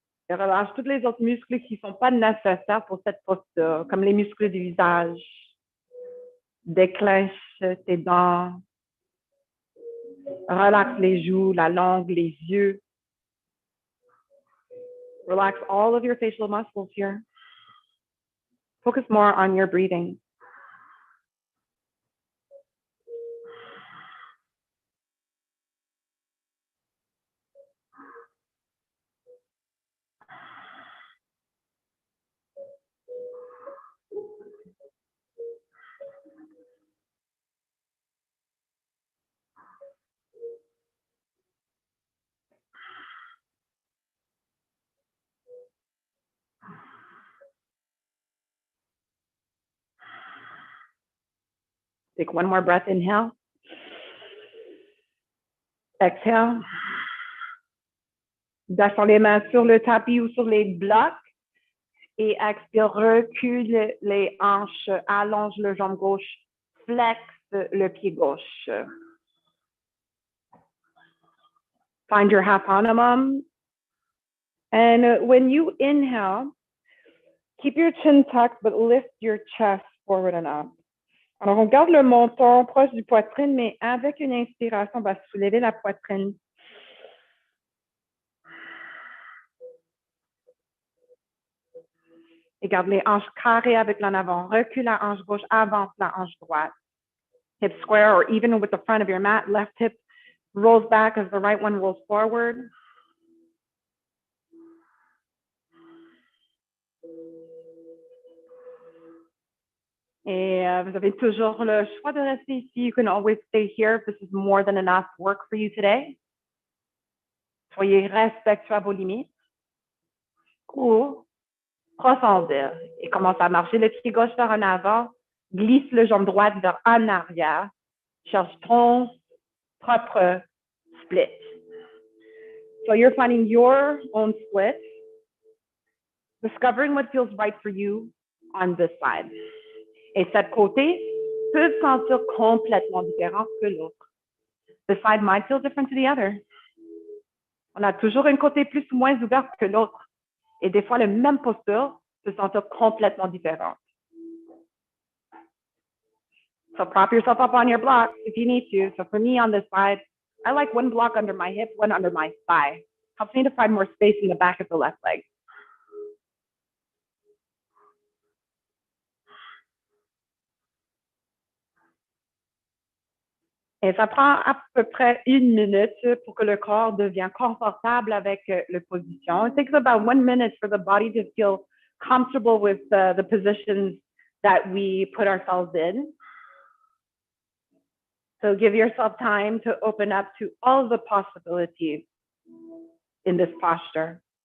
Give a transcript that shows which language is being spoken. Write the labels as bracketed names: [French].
[French] Et relâche tous les autres muscles qui ne sont pas nécessaires pour cette posture, comme les muscles du visage. Déclenche tes dents. Relaxe les joues, la langue, les yeux. [English] Relax all of your facial muscles here. Focus more on your breathing. Take one more breath, inhale. Exhale. [French] Descends les mains sur le tapis ou sur les blocs. Et expire, recule les hanches, allonge le jambe gauche, flexe le pied gauche. [English] Find your half honeymoon. And when you inhale, keep your chin tucked, but lift your chest forward and up. [French] Alors, on garde le menton proche du poitrine, mais avec une inspiration, on va soulever la poitrine. Et garde les hanches carrées avec l'en avant. Recule la hanche gauche, avance la hanche droite. [English] Hip square, or even with the front of your mat, left hip rolls back as the right one rolls forward. [French] Et vous avez toujours le choix de rester ici. [English] You can always stay here if this is more than enough work for you today. [French] Soyez respectueux à vos limites. Ou prossendir et commence à marcher le pied gauche vers en avant. Glisse le jambe droite vers en arrière. Cherche ton propre split. [English] So you're finding your own split. Discovering what feels right for you on this side. [French] Et cette côté peut se sentir complètement différent que l'autre. [English] The side might feel different to the other. [French] On a toujours un côté plus ou moins ouvert que l'autre. Et des fois, la même posture peut se sentir complètement différente. [English] So prop yourself up on your blocks if you need to. So for me on this side, I like one block under my hip, one under my thigh. Helps me to find more space in the back of the left leg. [French] Et ça prend à peu près 1 minute pour que le corps devienne confortable avec la position. [English] It takes about 1 minute for the body to feel comfortable with the positions that we put ourselves in. So give yourself time to open up to all of the possibilities in this posture.